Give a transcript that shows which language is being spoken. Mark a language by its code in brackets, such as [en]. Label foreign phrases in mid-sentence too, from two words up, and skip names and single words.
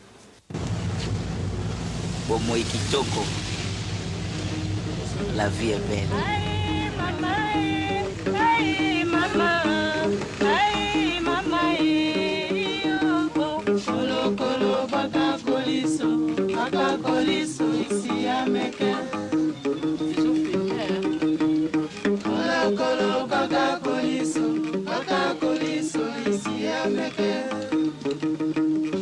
[ln] Bomo Kitoko, [fr] la vie est belle. Aïe maman, aïe maman, aïe maman, [ln] kolo kolo baka koliso [fr] ici à Mecca. [ln] Kolo kolo baka koliso [fr] ici à Mecca.